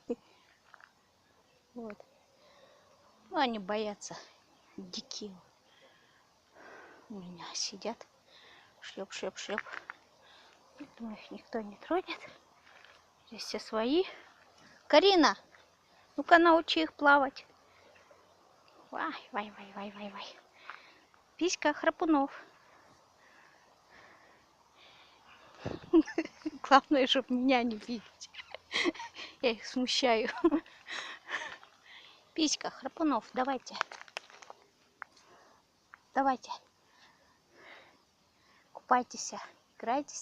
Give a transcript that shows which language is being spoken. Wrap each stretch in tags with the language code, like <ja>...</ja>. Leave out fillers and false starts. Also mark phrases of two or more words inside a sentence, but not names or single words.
<ru>Вот. Ну, они боятся. Дикие. У меня сидят. Шлеп-шлеп-шлеп. Думаю, их никто не тронет. Здесь все свои. Карина, ну-ка научи их плавать. Вай, вай, вай, вай, вай, вай. Писька, Храпунов. Главное, чтобы меня не видеть. Я их смущаю. Писька, Храпунов, давайте. Давайте. Купайтесь, играйтесь.</ru>